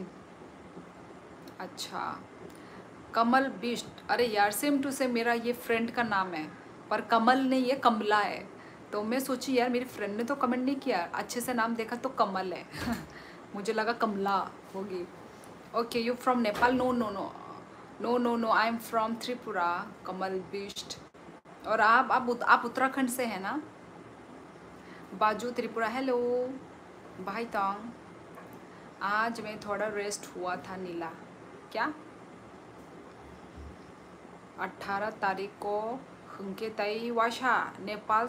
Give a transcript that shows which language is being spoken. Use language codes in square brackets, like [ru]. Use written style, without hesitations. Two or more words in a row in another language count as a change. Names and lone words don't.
[hi] अच्छा, कमल बिष्ट, अरे यार [en] same to same [hi] मेरा ये फ्रेंड का नाम है, पर कमल नहीं है, कमला है। तो मैं सोची यार मेरी फ्रेंड ने तो कमेंट नहीं किया, अच्छे से नाम देखा तो कमल है। मुझे लगा कमला होगी। [en] OK, you from [hi] नेपाल? [en] No no no no no no, I am from Tripura. [hi] कमल बिष्ट। और आप उत्तराखंड से हैं ना? बाजू त्रिपुरा, हेलो भाई तांग। आज मैं थोड़ा रेस्ट हुआ था नीला। क्या? 18 तारीख को [trp] hungke tai washa [hi] Nepal